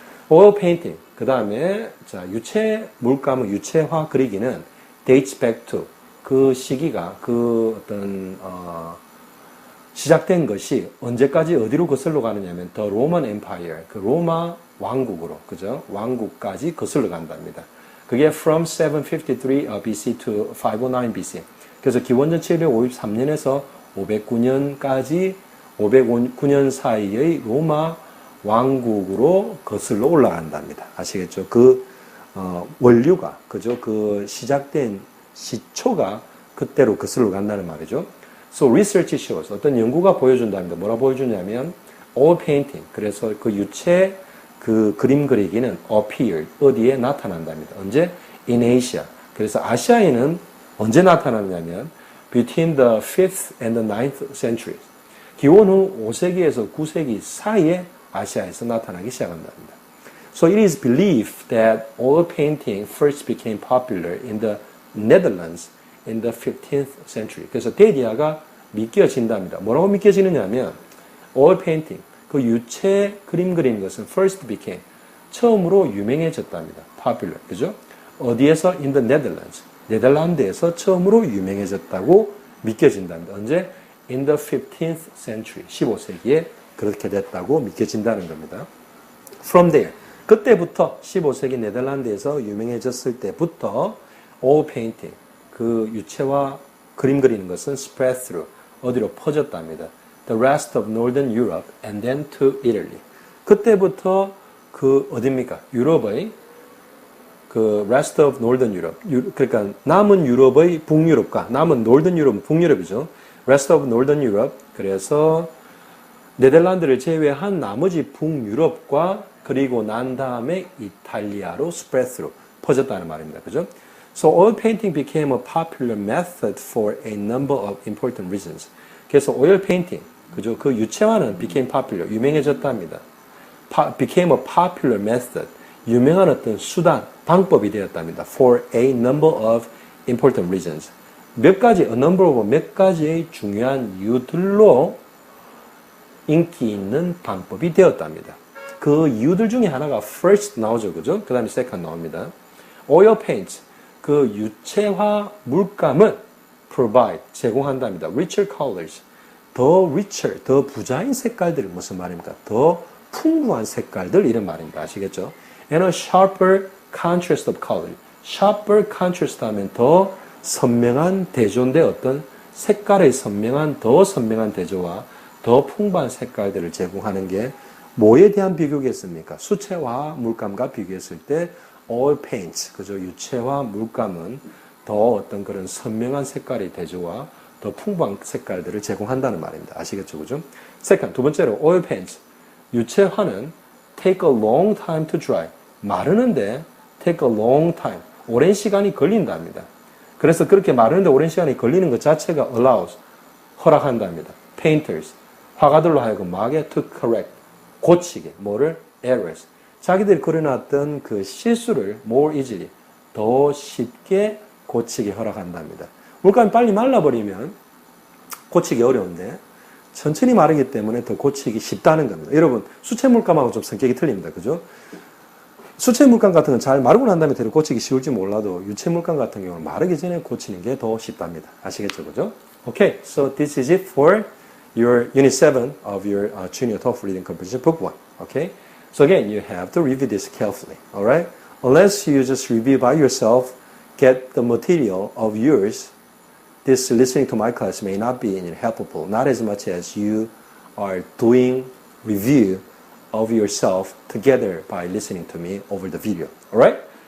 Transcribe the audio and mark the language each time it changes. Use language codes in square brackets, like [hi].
[ko] oil painting, 그 다음에, 자, 유체, 물감의 유체화 그리기는 [en] dates back to, [ko] 그 시기가, 그 어떤, 시작된 것이 언제까지 어디로 거슬러 가느냐면 [en] The Roman Empire, [ko] 그 로마 왕국으로, 그죠? 왕국까지 거슬러 간답니다. 그게 [en] from 753 BC to 509 BC. [ko] 그래서 기원전 753년에서 509년까지 509년 사이의 로마 왕국으로 거슬러 올라간답니다. 아시겠죠? 그 원류가, 그죠? 그 시작된 시초가 그때로 거슬러 간다는 말이죠. [en] So research shows, [ko] 어떤 연구가 보여준답니다. 뭐라 보여주냐면 [en] oil painting, [ko] 그래서 그 유체 그 그림 그리기는 [en] appeared, [ko] 어디에 나타난답니다. 언제? [en] In Asia. [ko] 그래서 아시아에는 언제 나타나냐면 [en] between the 5th and the 9th century. [ko] 기원 후 5세기에서 9세기 사이에 아시아에서 나타나기 시작한답니다. [en] So it is believed that oil painting first became popular in the Netherlands in the 15th century. [ko] 그래서 데디아가 믿겨진답니다. 뭐라고 믿겨지느냐면 [en] oil painting, [ko] 그 유체 그림 그리는 것은 [en] first became, [ko] 처음으로 유명해졌답니다. [en] popular, [ko] 그죠? 어디에서? [en] in the Netherlands, [ko] 네덜란드에서 처음으로 유명해졌다고 믿겨진답니다. 언제? [en] in the 15th century, [ko] 15세기에 그렇게 됐다고 믿겨진다는 겁니다. [en] From there, [ko] 그때부터 15세기 네덜란드에서 유명해졌을 때부터 [en] oil painting, [ko] 그 유체와 그림 그리는 것은 [en] spread through, [ko] 어디로 퍼졌답니다. [en] The rest of Northern Europe and then to Italy. [ko] 그때부터 그 어딥니까? 유럽의 그 [en] rest of Northern Europe, [ko] 그러니까 남은 유럽의 북유럽과 남은 [en] Northern Europe, [ko] 북유럽이죠. [en] rest of Northern Europe, [ko] 그래서 네덜란드를 제외한 나머지 북유럽과 그리고 난 다음에 이탈리아로 [en] spread through, [ko] 퍼졌다는 말입니다. 그죠? [en] So oil painting became a popular method for a number of important reasons. [ko] 그래서 [en] oil painting, [ko] 그죠? 그 유체화는 [en] became popular, [ko] 유명해졌답니다. [en] became a popular method, [ko] 유명한 어떤 수단, 방법이 되었답니다. [en] For a number of important reasons. [ko] 몇 가지, [en] a number of [ko] 몇 가지의 중요한 이유들로 인기 있는 방법이 되었답니다. 그 이유들 중에 하나가 first 나오죠, 그죠? 그 다음에 second 나옵니다. [en] oil paint, [ko] 그 유체화 물감을 [en] provide, [ko] 제공한답니다. [en] richer colors, [ko] 더 [en] richer, [ko] 더 부자인 색깔들, 무슨 말입니까? 더 풍부한 색깔들, 이런 말입니다. 아시겠죠? [en] and a sharper contrast of color. [ko] sharper contrast 하면 더 선명한 대조인데 어떤 색깔의 더 선명한 대조와 더 풍부한 색깔들을 제공하는 게 뭐에 대한 비교겠습니까? 수채화 물감과 비교했을 때 [en] oil paints, [ko] 그죠? 유체화 물감은 더 어떤 그런 선명한 색깔의 대조와 더 풍부한 색깔들을 제공한다는 말입니다. 아시겠죠? 그죠? second, 두 번째로 [en] oil paints, [ko] 유체화는 [en] take a long time to dry, [ko] 마르는데 [en] take a long time, [ko] 오랜 시간이 걸린답니다. 그래서 그렇게 마르는데 오랜 시간이 걸리는 것 자체가 [en] allows, [ko] 허락한답니다. [en] painters, [ko] 화가들로 하여금 뭐하게? [en] to correct, [ko] 고치게, 뭐를? [en] errors, [ko] 자기들이 그려놨던 그 실수를 [en] more easily, [ko] 더 쉽게 고치게 허락한답니다. 물감이 빨리 말라버리면 고치기 어려운데 천천히 마르기 때문에 더 고치기 쉽다는 겁니다. 여러분, 수채 물감하고 좀 성격이 틀립니다. 그죠? 수채 물감 같은 건 잘 마르고 난 다음에 되려 고치기 쉬울지 몰라도 유채 물감 같은 경우는 마르기 전에 고치는 게 더 쉽답니다. 아시겠죠? 그죠? [en] Okay, so this is it for your Unit 7 of your Junior TOEFL Reading Comprehension Book 1. Okay? So again, you have to review this carefully. Alright? Unless you just review by yourself, get the material of yours this listening to my class may not be helpful, not as much as you are doing review of yourself together by listening to me over the video. Alright?